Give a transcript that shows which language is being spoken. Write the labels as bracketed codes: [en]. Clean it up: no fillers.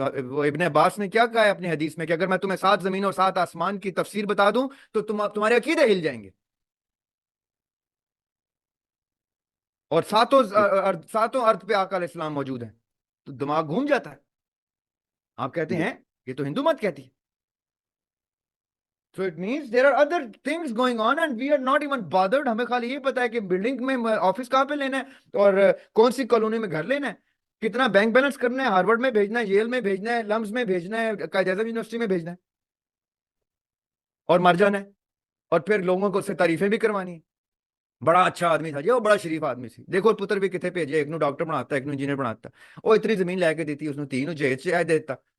[ur] وہ ابن عباس نے کیا کہا ہے اپنی حدیث میں کہ اگر میں تمہیں 7 زمین اور 7 آسمان کی تفسیر بتا دوں تو تمہارے عقیدے ہل جائیں گے. اور ساتوں ارض پہ آقا علیہ السلام موجود ہیں، تو دماغ گھوم جاتا ہے. آپ کہتے ہیں یہ تو ہندو مت کہتی ہے. [en] So it means there are other things going on and we are not even bothered. [ur] ہمیں خالی یہ پتا ہے کہ بلڈنگ میں آفس کہاں پہ لینا ہے اور کون سی کالونی میں گھر لینا ہے، کتنا بینک بیلنس کرنا ہے، ہارورڈ میں بھیجنا ہے، ییل میں بھیجنا ہے، لمز میں بھیجنا ہے، قائد اعظم یونیورسٹی میں بھیجنا ہے، اور مر جانا ہے. اور پھر لوگوں کو اس سے تعریفیں بھی کروانی ہیں. بڑا اچھا آدمی تھا جی، وہ بڑا شریف آدمی سی، دیکھو پتر بھی کتنے بھیجے، ایک نو ڈاکٹر بناتا ہے، ایک نو انجینئر بناتا ہے، وہ اتنی زمین لے کے دیتی، اس نے 3 جہیز سے آئے دیتا.